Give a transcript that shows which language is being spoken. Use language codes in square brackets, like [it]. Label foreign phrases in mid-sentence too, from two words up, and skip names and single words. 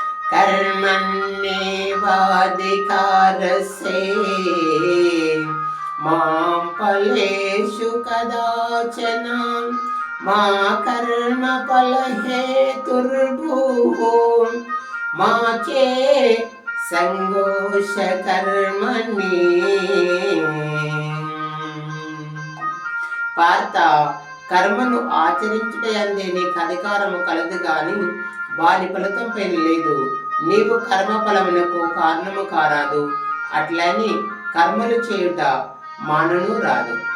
[sa] कर्मण्येवाधिकारस्ते मां फलेषु कदाचन मा कर्मफलहेतुर्भूः मा चे संगोष कर्मणि. [te] పార్త, కర్మను ఆచరించుటయందే నీకు అధికారము కలదు గాని వాని ఫలితంపై లేదు. నీవు కర్మ ఫలమునకు కారణము కారాదు. అట్లని కర్మలు చేయుట మానను రాదు.